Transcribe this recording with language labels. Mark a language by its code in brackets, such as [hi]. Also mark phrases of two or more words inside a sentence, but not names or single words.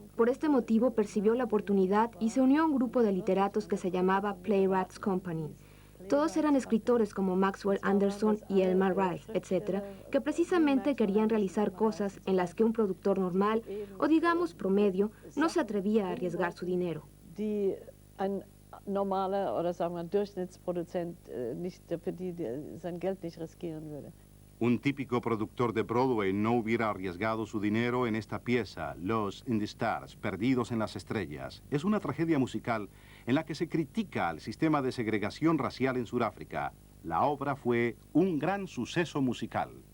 [es] Por este motivo percibió la oportunidad y se unió a un grupo de literatos que se llamaba Playwrights Company. Todos eran escritores como Maxwell Anderson y Elmer Rice, etc., que precisamente querían realizar cosas en las que un productor normal, o digamos promedio, no se atrevía a arriesgar su dinero. [de] Normaler oder sagen wir Durchschnittsproduzent für die sein Geld nicht riskieren würde. [es] Un típico productor de Broadway no hubiera arriesgado su dinero en esta pieza, Lost in the Stars, Perdidos en las Estrellas. Es una tragedia musical en la que se critica al sistema de segregación racial en Sudáfrica. La obra fue un gran suceso musical.